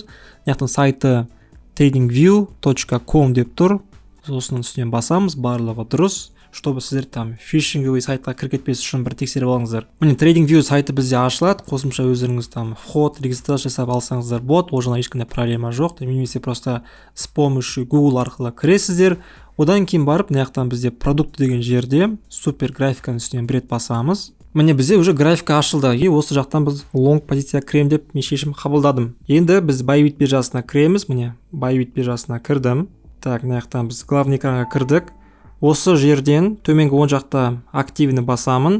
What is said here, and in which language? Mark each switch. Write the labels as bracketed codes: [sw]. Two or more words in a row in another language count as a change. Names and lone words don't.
[kk] Мынаяқтың сайты tradingview.com деп тұр. Осының үстінен басамыз, барлығы дұрыс. Чтобы сіздер [ru] там фишинговый [kk] сайтқа кіріп кетпес үшін бір тексеріп алыңыздар. Міне TradingView сайты бізде ашылады. Қосымша өздеріңіз [ru] там вход, регистрация [kk] жасап алсаңыздар болады. Ол жағынан ешқандай проблема жоқ. Немесе [ru] просто с помощью [kk] Google арқылы кіресіздер. Одан кейін барып, мынаяқтан бізде продукты деген жерде супер графиканың үстінен бір рет басамыз. Міне бізде уже графика ашылды. И осы жақтан біз лонг позиция кіремін деп мен шешім қабылдадым. Енді біз Bybit биржасына кіреміз. Міне Bybit биржасына кірдім. Так, мынаяқтан біз главный экранға кірдік. Осы жерден төменгі оң жақта активны басамын.